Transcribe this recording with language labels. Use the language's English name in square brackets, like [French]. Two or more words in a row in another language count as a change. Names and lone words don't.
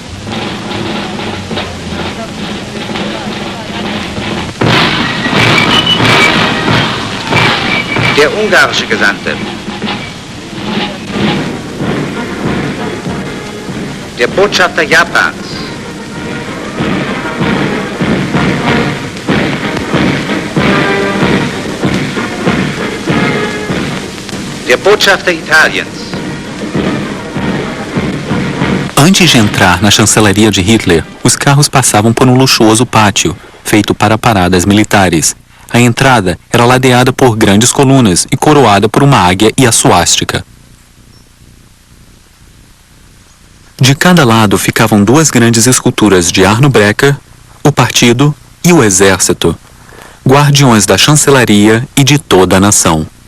[German] Der ungarische Gesandte, der Botschafter Japans, der Botschafter Italiens. [Portuguese] Antes de entrar na chancelaria de Hitler, os carros passavam por um luxuoso pátio, feito para paradas militares. A entrada era ladeada por grandes colunas e coroada por uma águia e a suástica. De cada lado ficavam duas grandes esculturas de Arno Breker, o partido e o exército, guardiões da chancelaria e de toda a nação.